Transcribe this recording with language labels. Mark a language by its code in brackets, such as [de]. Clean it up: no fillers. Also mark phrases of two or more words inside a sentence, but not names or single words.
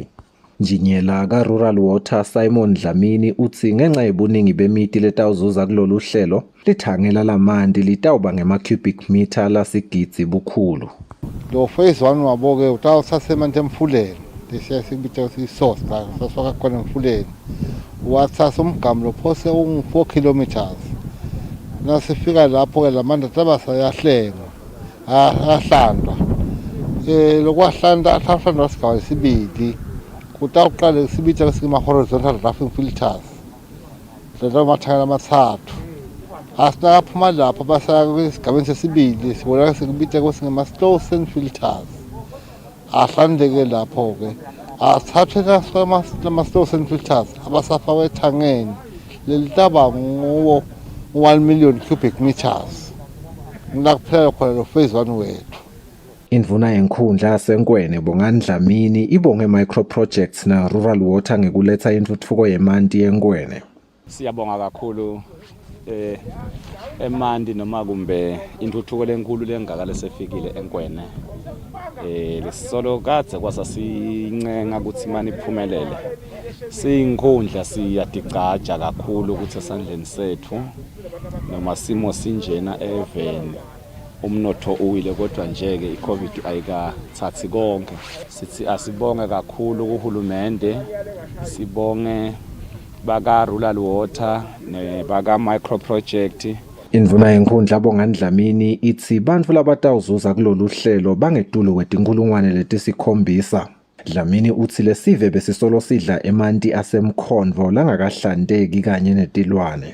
[ss] Njiniyela ka-Rural Water Simon Dlamini uthi ngenxa yebuningi bemiti letawuzuza kulolu hlelo lithangela lamanti litawuba ngema- [en] cubic meter [ss] lasigidzi bukhulu. Lo phase 1 wabo-ke utawuthatha emanti emfuleni lesiya sikubita ukuthi i-source la sasifaka khona emfuleni wathatha umgamu lophose 4 kilometers. Nasifika lapho-ke la manti ataba sayahlenga ahlandwa lokwahlandwa ahlandwa sigaba esibili kutawuqala sibitha kwesima- [en] horizontal roughing filters [ss] lento mathangela amathathu asinakaphuma lapho basaya kwesigabeni sesibili sibona sekubitha kwesingama- [en] slow sand filters [ss] ahlandeke lapho-ke athathwe nama- [en] slow sand filters [ss] abasafakwe ethangeni lelitaba nguwo 1 [en] million cubic meters [ss] ngilakuphelela khona lo phase 1 wethu. Indvuna yenkhundla yaseNkwene Bongani Dlamini ibonge microprojects na Rural Water ngekuletha intuthuko yemanti yeNkwene. Siyabonga kakhulu emanti noma kumbe intuthuko lenkulu lengaka lesefikile eNkwene. Lesisolo kadze kwasasincenga ukuthi imani iphumelele. Siyinkhundla siyadigcaja kakhulu ukuthi esandleni sethu noma simo sinjena eveni umnotho uwile kodwa njeke iCovid ayikathathi konke. Sithi asibonge kakhulu kuhulumende, sibonge baka Rural Water nebaka microproject. Indvuna yenkhundla Bongani Dlamini ithi bantfu labatawuzuza kulolu hlelo bangetulu kwetinkulungwane letisikombisa. Dlamini uthi lesive besisolo sidla emanti asemkhonvo langakahlandeki kanye netilwane.